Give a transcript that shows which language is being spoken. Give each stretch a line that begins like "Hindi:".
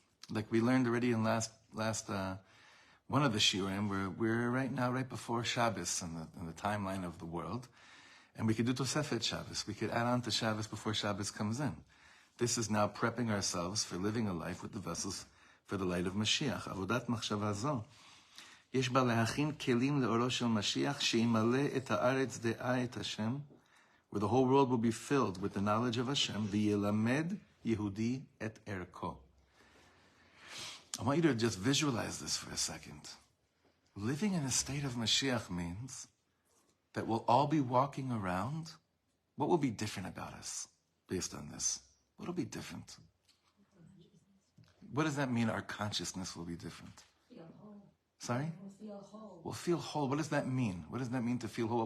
English: Like we learned already in last one of the shiurim, we're right before Shabbos in the timeline of the world, and we could do Tosefet Shabbos. We could add on to Shabbos before Shabbos comes in. This is now prepping ourselves for living a life with the vessels for the light of Mashiach.
Hebrew: Avodat Machshava Zo. יש בה להכין כלים לאורו של משיח שימלא את הארץ דעה את השם,
English: where the whole world will be filled with the knowledge of Hashem,
Hebrew: וילמד יהודי את ערכו.
English: I want you to just visualize this for a second. Living in a state of Mashiach means that we'll all be walking around. What will be different about us based on this? What will be different? What does that mean our consciousness will be different? Sorry? We'll feel whole. What does that mean? What does that mean to feel whole?